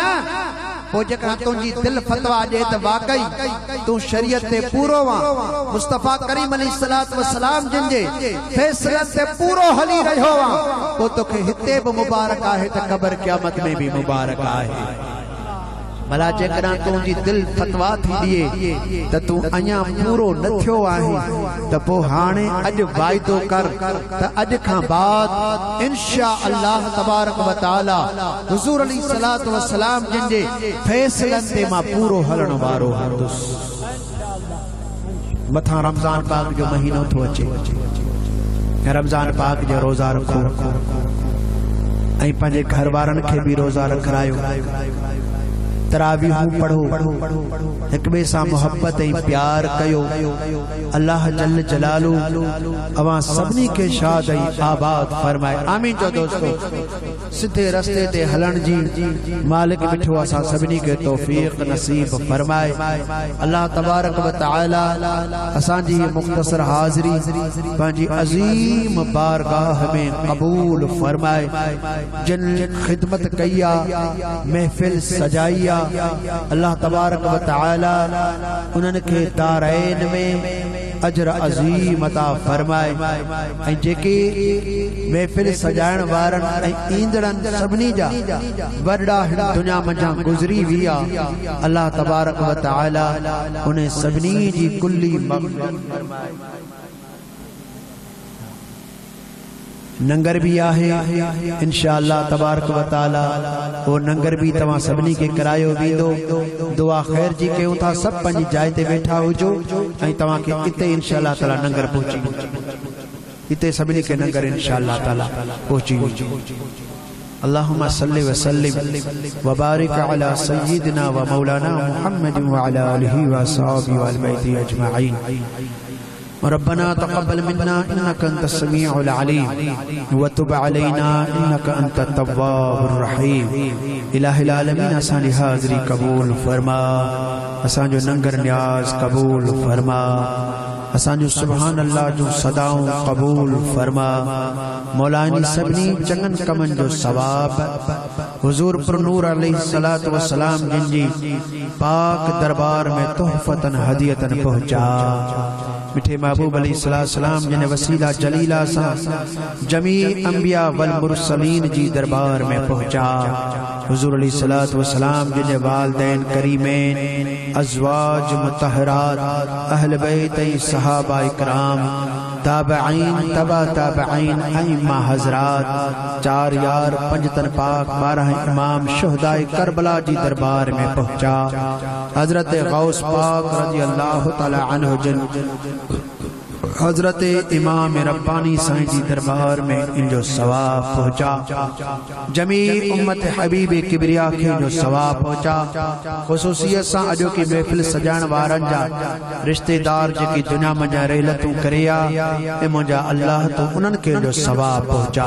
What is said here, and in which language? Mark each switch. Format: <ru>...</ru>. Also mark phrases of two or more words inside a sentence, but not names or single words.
<sd>पोइ जेकॾहिं तुंहिंजी दिलि फतवा ॾे त वाकई तूं शरीयत ते पूरो आहे, मुस्तफ़ा करीम</sd> <ar>عليه الصلاة والسلام</ar> <sd>जिन जे फ़ैसिलनि ते पूरो हली रहियो आहे, पोइ तोखे हिते बि मुबारक आहे त क़ब्र क़यामत में बि मुबारक आहे। भला जेकॾहिं तुंहिंजी दिल फतवा थी ॾिए त तूं अञा पूरो न थियो आहे त पोइ हाणे अॼु वाइदो कर त अॼु खां बाद</sd> <ar>إن شاء الله تبارك وتعالى</ar> <sd>हुज़ूर</sd> <ar>عليه الصلاة والسلام</ar> <sd>जिनजे फैसलनि ते मां पूरो हलण वारो हूंदुसि। मथा रमज़ान पाक जो महीनो थो अचे, रमज़ान पाक जो रोज़ा रखो ऐं पंहिंजे घर वारनि खे बि रोज़ा रखायो, तरावीहूं पढ़ो, हिक ॿिए सां मोहब्बत ऐं प्यार कयो।</sd> <ar>الله جل جلاله</ar> <sd>अवां सभिनी खे शाद ऐं आबाद फरमाए। आमीन चओ दोस्तो। सिधे रस्ते ते हलण जी मालिक मिठो असां सभिनी खे तौफीक नसीब फरमाए।</sd> <ar>الله تبارك وتعالى</ar> <sd>असांजी मुख्तसर हाज़री पंहिंजी अज़ीम बारगाह में क़बूल फरमाए। जिन खिदमत कई आहे, महफ़िल सजाई आहे,</sd> <ar>الله تبارك وتعالى</ar> <sd>उन्हनि खे दारैन में अजर अज़ीम अता फरमाए। ऐं जेके महफ़िल सजाइण वारनि ऐं ईंदड़नि सभिनी जा वॾा हिन दुनिया मंझां गुज़री विया,</sd> <ar>الله تبارك وتعالى</ar> <sd>उन्हें सभिनी जी कुल्ली मग़फ़िरत फरमाए। नंगर भी आहे</sd> <ar>إن شاء الله تبارك وتعالى,</ar> <sd>वो नंगर भी तव्हां सभिनी खे करायो वेंदो। दुआ ख़ैर जी कयूं था, सभु पंहिंजी जाइ ते वेठा हुजो ऐं तव्हां खे इते</sd> <ar>إن شاء الله تعالى</ar> <sd>नंगर पहुची, इते सभिनी खे नंगर</sd> <ar>إن شاء الله تعالى</ar> <sd>पहुची वञो।</sd> <ar>اللهم صل وسلم وبارك على سيدنا ومولانا محمد وعلى آله وأصحابه والبيت أجمعين. ربنا تقبل منا إنك أنت السميع العليم وتب علينا إنك أنت التواب الرحيم. إله العالمين</ar> <sd>असांजी हाज़री क़बूल फरमा, असांजो नंगर न्याज़ क़बूल फरमा, असांजो</sd> <ar>سبحان الله</ar> <sd>जो सदाऊं क़बूल फरमा। मौलानी सभिनी चङनि कमनि जो सवाब हुज़ूर पुरनूर</sd> <ar>عليه الصلاة والسلام</ar> <sd>जिनजी पाक दरबार में</sd> <ar>تحفةً هديةً</ar> <sd>पहुंचा। मिठे महबूब अलैहिस्सलाम जिन वसीला जलीला सा</sd> <ar>جميع الأنبياء والمرسلين</ar> <sd>जी दरबार में पहुंचा। हुज़ूर</sd> <ar>عليه الصلاة والسلام</ar> <sd>जिन वालिदैन करीमैन, अज़वाज मुतहरात, अहल बैत ऐं सहाबा इकराम, ताबईन, तबा ताबईन, अइम्मा हज़रात, 4 यार, 5 तन पाक, 12 इमाम शुहदाए करबला जी दरबार में पहुंचा। हजरत गौस पाक</sd> <ar>رضي الله تعالى عنه</ar> <sd>जिन हजरत इमाम रब्बानी साईं जी दरबार में इनजो सवाब पहुंचा। जमी उम्मत हबीब किबरिया खे इनजो सवाब पहुंचा। ख़ुसूसियत सां अॼो की महफ़िल सजाइण वारनि जा रिश्तेदार जेकी दुनिया मंझां रहलतूं करे ऐं मुंहिंजा अल्लाह तूं उन्हनि खे इनजो सवाब पहुंचा।</sd>